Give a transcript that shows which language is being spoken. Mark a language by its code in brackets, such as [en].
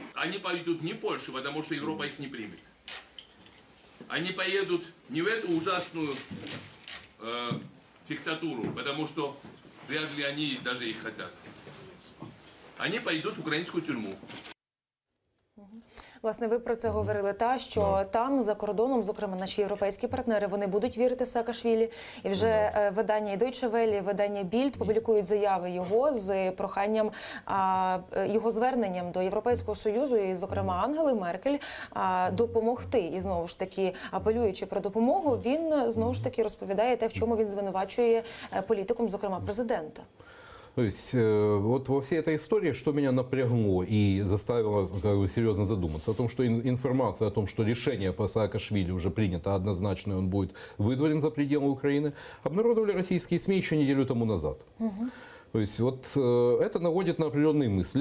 [ru] Они пойдут не в Польшу, потому что Европа их не примет. Они поедут не в эту ужасную диктатуру, потому что вряд ли они даже их хотят. Они пойдут в украинскую тюрьму. [uk] Власне, ви про це говорили, що там, за кордоном, зокрема, наші європейські партнери, вони будуть вірити Саакашвілі. І вже видання і Deutsche Welle, і видання Bild публікують заяви його з проханням, його зверненням до Європейського Союзу, і, зокрема, Ангели Меркель, допомогти. І, знову ж таки, апелюючи про допомогу, він, знову ж таки, розповідає те, в чому він звинувачує політикум, зокрема, президента. [ru] То есть вот во всей этой истории, что меня напрягло и заставило серьезно задуматься, о том, что информация о том, что решение по Саакашвили уже принято однозначно, и он будет выдворен за пределы Украины, обнародовали российские СМИ еще неделю тому назад. То есть вот это наводит на определенные мысли.